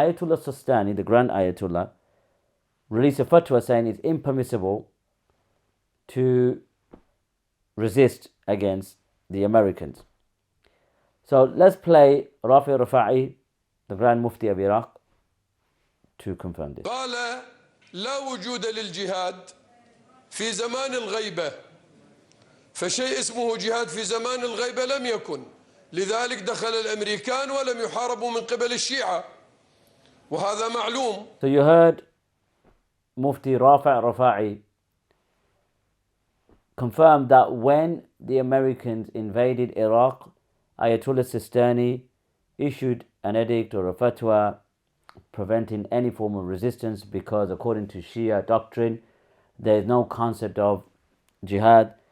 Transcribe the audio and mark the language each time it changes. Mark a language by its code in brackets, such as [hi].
[en] Ayatollah Sistani, the Grand Ayatollah, released a fatwa saying it's impermissible to resist against the Americans. So let's play Rafi Rafa'i, the Grand Mufti of Iraq, to confirm this. [ar] قال لا وجود للجهاد في زمان الغيبة، فشيء اسمه جهاد في زمان الغيبة لم يكن، لذلك دخل الأمريكان ولم يحاربوا من قبل الشيعة، وهذا معلوم. [en] So you heard Mufti Rafi Rafa'i confirmed that when the Americans invaded Iraq, Ayatollah Sistani issued an edict or a fatwa preventing any form of resistance, because according to Shia doctrine, there is no concept of jihad.